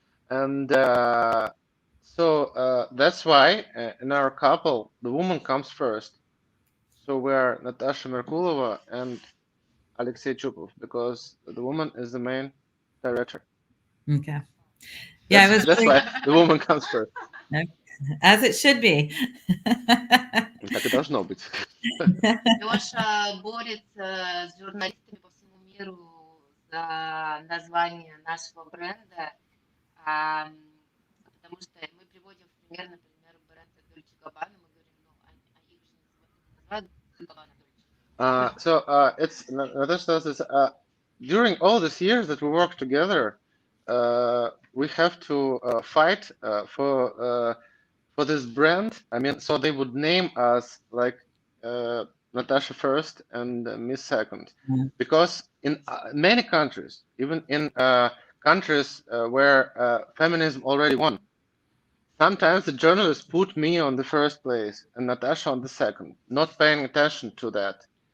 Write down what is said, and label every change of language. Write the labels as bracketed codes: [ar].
[en] And so that's why in our couple, the woman comes first. So we're Natasha Merkulova and Alexei Chupov, because the woman is the main director. Okay. Yeah, that's why the woman comes first. As it should be. [ru] Так и должно быть. Леша борется с журналистами по всему миру за название нашего бренда, потому что мы приводим в пример, например, бренд Dolce & Gabbana, мы говорим, ну, их же не называют Gabbana. [en] So it's Natasha says during all these years that we work together, we have to fight for this brand. I mean, so they would name us like Natasha first and me second, because in many countries, even in countries where feminism already won, sometimes the journalists put me on the first place and Natasha on the second, not paying attention to that.